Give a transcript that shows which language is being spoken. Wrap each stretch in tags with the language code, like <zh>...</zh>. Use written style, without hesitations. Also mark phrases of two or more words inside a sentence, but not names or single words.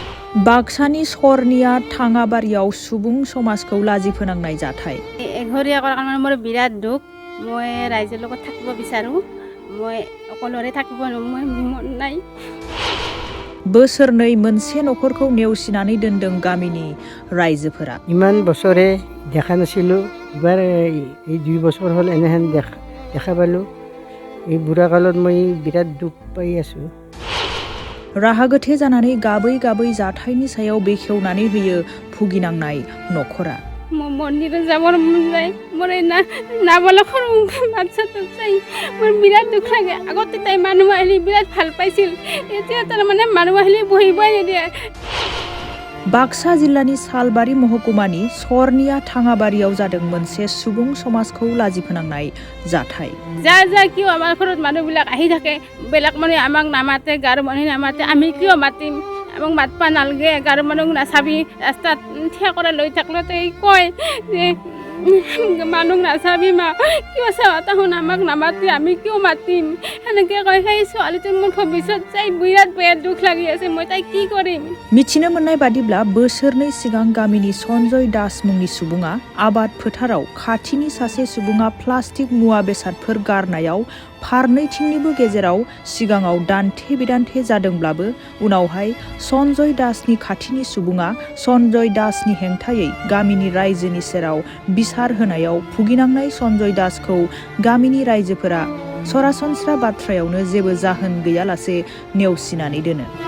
<brx>बाक्सानि सरनिया थाङाबारियाव सुबुं समाजखौ लाजि फोनांनाय जाथाय।</brx> <as>এঘৰীয়া কৰাৰ কাৰণে মোৰ বিৰাট দুখ। মই ৰাইজৰ লগত থাকিব বিচাৰোঁ। মই অকলৰে থাকিব মই মন নাই।</as> <brx>बोसोरनै मोनसे नखरखौ नेवसिनानै दोनदों गामिनि रायजोफोरा।</brx> <as>ইমান বছৰে দেখা নাছিলোঁ, এবাৰ এই 2 বছৰ হ'ল এনেহেন দেখা পালোঁ। এই বুঢ়া কালত মই বিৰাট দুখ পাই আছোঁ।</as> <brx>राहा गोथे जानानै गाबै गाबै जाथायनि सायाव बेखेवनानै होयो भुगिनांनाय नखरा।</brx> <as>মন্দিৰত যাবৰ মন যায়। মোৰ এই নাবালক সৰু বাচ্চাটোক চাই মোৰ বিৰাট দুখ লাগে। আগতে তাই মানুহ আহিলে বিৰাট ভাল পাইছিল, এতিয়া তাৰমানে মানুহ আহিলে বহিবই নিদিয়ে।</as> <brx>बाक्सा जिल्लानि सालबारि महकुमानि सरनिया थाङाबारियाव जादों मोनसे सुबुं समाजखौ लाजि फोनांनाय जाथाय।</brx> <as>যা কিয় আমাৰ ঘৰত মানুহবিলাক আহি থাকে, বেলেগ মানুহে আমাক নামাতে, গাঁৱৰ মানুহে নামাতে, আমি কিয় মাতিম? আমাক মাতবা নালাগে, গাঁৱৰ মানুহক নাচাবি, ৰাস্তাত থিয় কৰাই লৈ থাকিলে কয় যে মানুহ নাচাবি মা, কিয় চাওঁ তাহোন আমাক নামাতি, আমি কিয় মাতিম? সেনেকৈ কয়। সেই ছোৱালীটোৰ মোৰ ভৱিষ্যত চাই বিৰাট বেয়া দুখ লাগি আছে। মই তাই কি কৰিম?</as> <brx>मिथिनो मोननाय बादिब्ला बोसोरनै सिगां गामिनि सन्जय दास मुंनि सुबुङा आबाद फोथाराव खाथिनि सासे सुबुङा प्लास्टिक मुवा बेसादफोर गारनायाव फारनैथिंनिबो गेजेराव सिगाङाव दान्थे बिदान्थे जादोंब्लाबो उनावहाय सन्जय दासनि खाथिनि सुबुङा सन्जय दासनि हेंथायै गामिनि रायजोनि सेराव बिसार होनायाव भुगिनांनाय सन्जय दासखौ गामिनि रायजोफोरा सरासनस्रा बाथ्रायावनो जेबो जाहोन गैयालासे नेवसिनानै दोनो।</brx>